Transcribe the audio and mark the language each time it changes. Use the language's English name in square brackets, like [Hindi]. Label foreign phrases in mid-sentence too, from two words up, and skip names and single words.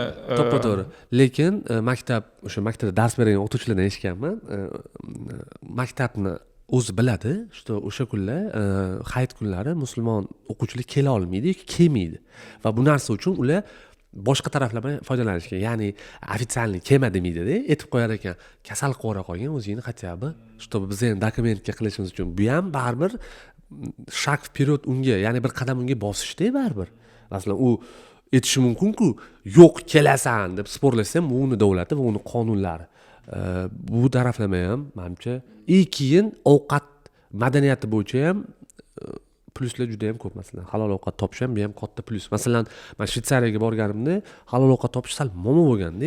[Uzbek] to'g'ri lekin maktabda dars bergan o'qituvchilardan eshitganman maktabni o'zi biladi что o'sha kunlar hayit kunlari musulmon o'quvchilar kela olmaydi yoki kelmaydi va bu narsa uchun ular boshqa taraflardan foydalanishgan ya'ni ofitsialniy kelma demaydida aytib qo'yar ekan kasal qilib qolgan o'zingni [Russian] хотя бы чтобы [Uzbek] biz endi dokumentga qilishimiz uchun bu ham baribir [Russian] шаг вперед [Uzbek] unga ya'ni bir qadam unga bosishda baribir masalan u aytishi mumkinku yo'q kelasan deb sporlashsa ham uni davlati va uni qonunlari bu taraflama ham menimcha keyin ovqat madaniyati bo'yicha ham plyuslar juda ham ko'p masalan halol ovqat topish ham bu ham katta plyus masalan men Shvetsariyaga borganimda halol ovqat topish sal muammo bo'lganda